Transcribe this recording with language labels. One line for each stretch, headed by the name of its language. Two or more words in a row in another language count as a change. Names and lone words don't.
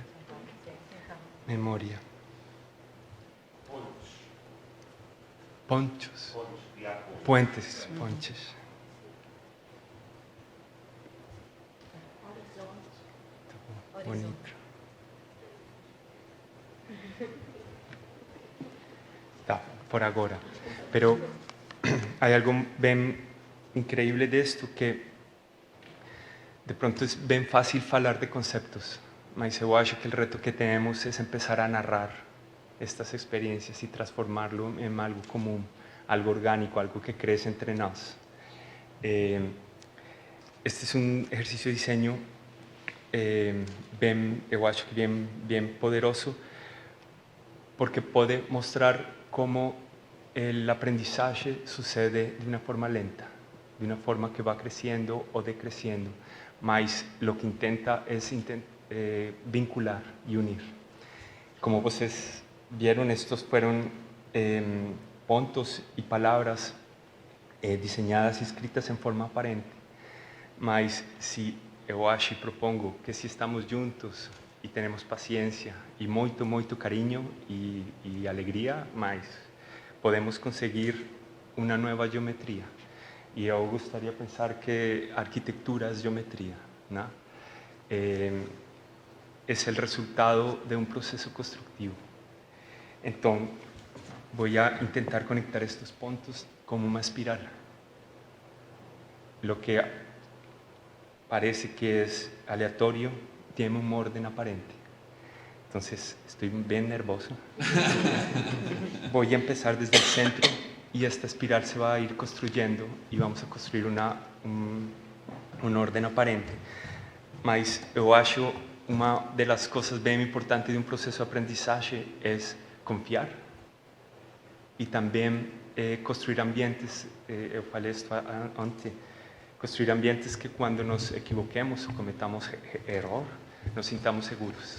Portuguese: Memória. Pontos. Puentes. Pontes. Tá bom. Bonito. Tá, por agora.
Spanish: Pero hay algo bem increíble de esto que de pronto es bem fácil falar de conceptos,
Portuguese: mas eu acho
Spanish: que el reto que tenemos es empezar a narrar estas experiencias y transformarlo en algo común, algo orgánico, algo que crece entre nós. Este es un ejercicio de diseño
Portuguese: eu acho que bem poderoso, porque pode mostrar como
Spanish: el aprendizaje sucede de una forma lenta, de una forma que va creciendo o decreciendo, mas lo que intenta es vincular y unir.
Portuguese: Como vocês vieron,
Spanish: estos fueron
Portuguese: pontos
Spanish: y palabras diseñadas y escritas en forma aparente,
Portuguese: mas si eu acho e propongo que se estamos juntos e temos paciência e muito, muito carinho e alegria, mas podemos conseguir uma nova geometria. E eu gostaria de pensar que a arquitetura é geometria, né? É o resultado de um processo construtivo. Então, vou tentar conectar estes pontos como uma espiral.
Spanish: Lo que parece que es aleatorio, tiene un orden aparente. Entonces, estoy bien nervioso. Voy a empezar desde el centro y esta espiral se va a ir construyendo y vamos a construir un orden aparente.
Portuguese: Mas eu acho uma das coisas bem importantes de um processo de aprendizagem é confiar e também construir ambientes, eu falei isso antes, construir ambientes que quando
Spanish: nos equivoquemos
Portuguese: ou cometamos erro,
Spanish: nos sintamos
Portuguese: seguros.